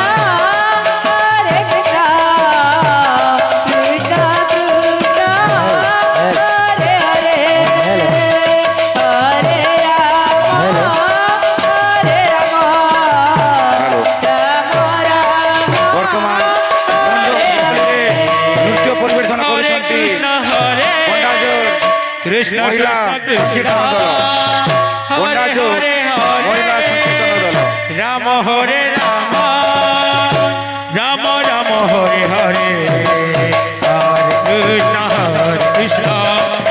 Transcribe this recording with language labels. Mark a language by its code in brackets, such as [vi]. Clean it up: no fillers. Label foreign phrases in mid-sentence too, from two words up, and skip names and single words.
[sa] हरे कृष्ण कृष्ण कृष्ण हरे हरे हरे राम हरे राम राम राम [bn] বর্তমান নৃত্য পরিবেশনা [sa] Hare [bn] করছেন [sa] कृष्ण हरे कृष्ण [bn] মহিলা সংকীর্তন দল বন্ডাজু মহিলা সংকীর্তন দল [sa] রাম হরে রাম রাম রাম হরে হরে হরে কৃষ্ণ